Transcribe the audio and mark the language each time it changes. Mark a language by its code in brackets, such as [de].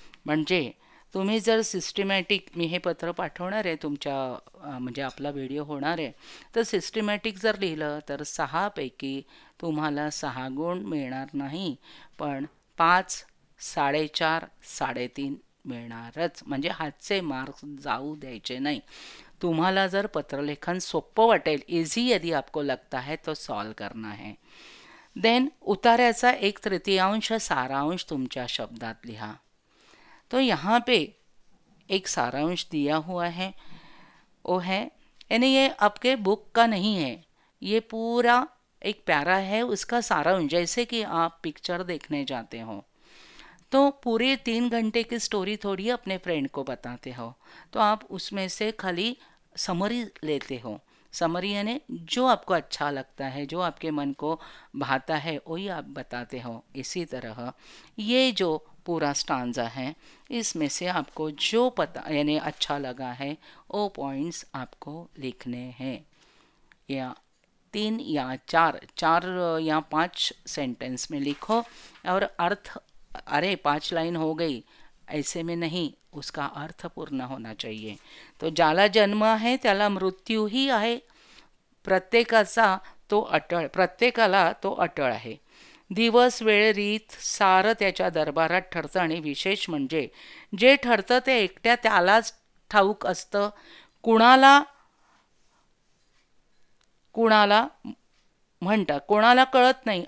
[mr] म्हणजे तुम्ही जर सिस्टमॅटिक, मी हे पत्र पाठवणार आहे तुमच्या म्हणजे आपला व्हिडिओ होणार आहे, तर सिस्टमॅटिक जर लिहिलं तर 6 पैकी तुम्हाला 6 गुण मिळणार नाही, पण 5, 4.5, 3.5 मिळणारच. म्हणजे हातचे मार्क्स जाऊ द्यायचे नाही. तुम्हाला जर पत्रलेखन सोपं वाटेल, इजी [hi] यदि आपको लगता है तो सॉल्व करना है. [mr] देन उतार्याचा 1/3 सारांश तुमच्या शब्दात लिहा. [hi] तो यहाँ पे एक सारांश दिया हुआ है, वो है, यानी ये आपके बुक का नहीं है, ये पूरा एक प्यारा है, उसका सारांश. जैसे कि आप पिक्चर देखने जाते हो तो पूरे 3 घंटे की स्टोरी थोड़ी अपने फ्रेंड को बताते हो, तो आप उसमें से खाली समरी लेते हो. समरी यानी जो आपको अच्छा लगता है, जो आपके मन को भाता है वही आप बताते हो। इसी तरह ये जो पूरा स्टांजा है, इसमें से आपको जो पता यानी अच्छा लगा है वो पॉइंट्स आपको लिखने हैं, या 3 या 4 या 5 सेंटेंस में लिखो। और अर्थ, अरे 5 लाइन हो गई ऐसे में नहीं, उसका अर्थ पूर्ण होना चाहिए। [mr] तो ज्याला जन्म आहे त्याला मृत्यूही आहे, प्रत्येकाचा तो अटळ, प्रत्येकाला तो अटळ आहे। दिवस वेळ रीत सारं त्याच्या दरबारात ठरतं, आणि विशेष म्हणजे जे ठरतं ते एकट्या त्यालाच ठाऊक असतं, कुणाला कुणाला म्हणतात, कोणाला कळत नाही।